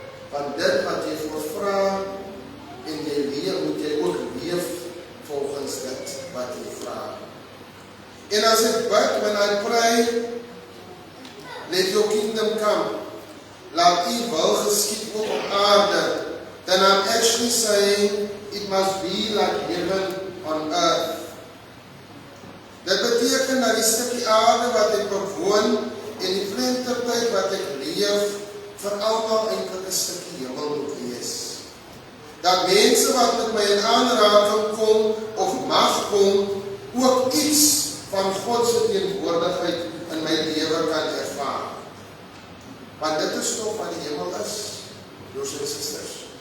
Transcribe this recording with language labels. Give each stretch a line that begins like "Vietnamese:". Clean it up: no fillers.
Afrikaans: Want dit wat jy vra en jy leef, moet jy ook leef volgens dit wat jy vra. En as ek bid,
English: when I pray, let your kingdom come.
Afrikaans: Laat u wil geskied word op aarde.
English: Then I'm actually saying it must be like heaven on earth.
Afrikaans: Dit beteken dat die stukkie aarde wat ek bewoon en die flenterdheid wat ek leef, vir almal eintlik 'n stukkie hemel moet wees. Dat mense wat met my in aanraking kom of mag kom, ook iets van God se teenwoordigheid in my lewe kan ervaar. Want dit is toch wat die hemel is, broers en susters.